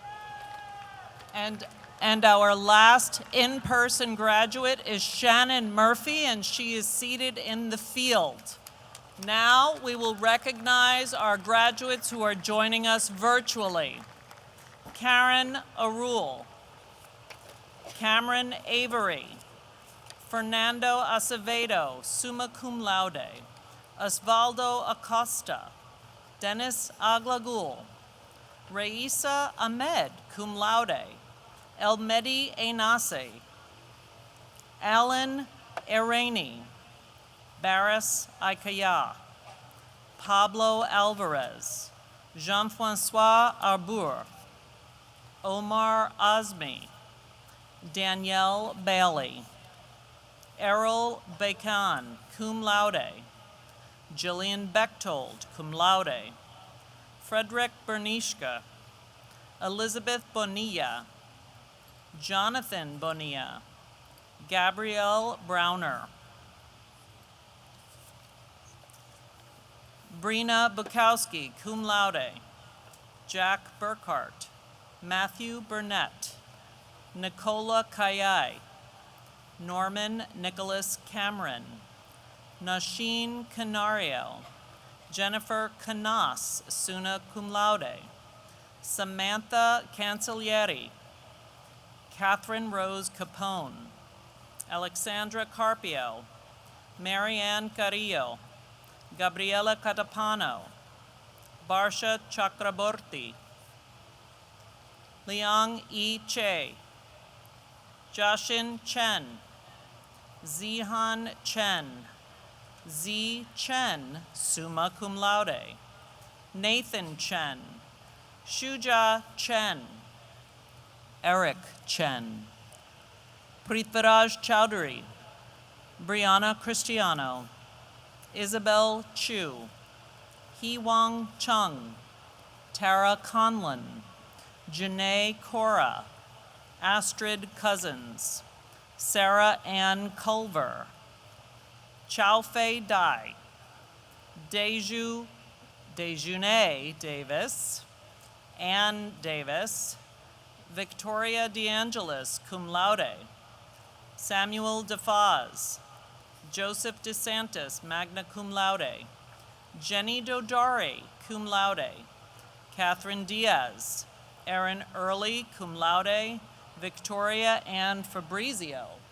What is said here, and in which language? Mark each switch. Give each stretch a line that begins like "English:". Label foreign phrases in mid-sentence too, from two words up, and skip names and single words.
English: And our last in-person graduate is Shannon Murphy, and she is seated in the field. Now we will recognize our graduates who are joining us virtually. Karen Arul, Cameron Avery, Fernando Acevedo,
Latin: summa cum laude,
English: Osvaldo Acosta, Dennis Aglagul, Raisa Ahmed,
Latin: cum laude,
English: Elmedi Einase, Alan Erani, Baris Ikaya, Pablo Alvarez, Jean-Francois Arbour, Omar Azmi, Danielle Bailey, Errol Bacon,
Latin: cum laude, Jillian Bechtold, cum laude.
English: Frederick Bernishka. Elizabeth Bonilla. Jonathan Bonilla. Gabrielle Browner. Brina Bukowski,
Latin: cum laude.
English: Jack Burkhart. Matthew Burnett. Nicola Kayai. Norman Nicholas Cameron. Nasheen Canario. Jennifer Canas,
Latin: summa cum laude.
English: Samantha Cancellieri. Catherine Rose Capone. Alexandra Carpio. Marianne Carrillo. Gabriela Catapano. Barsha Chakraborty. Liang E. Che. Joshin Chen. Zihan Chen. Z. Chen,
Latin: summa cum laude.
English: Nathan Chen. Shuja Chen. Eric Chen. Prithviraj Chowdhury. Brianna Cristiano. Isabel Chu. Hee-Wang Chung. Tara Conlon. Janae Cora. Astrid Cousins. Sarah Ann Culver. Chow Fei Dai. Dejune Davis. Ann Davis. Victoria DeAngelis,
Latin: cum laude.
English: Samuel DeFaz. Joseph DeSantis,
Latin: magna cum laude.
English: Jenny Dodari,
Latin: cum laude.
English: Catherine Diaz. Erin Early,
Latin: cum laude.
English: Victoria Ann Fabrizio.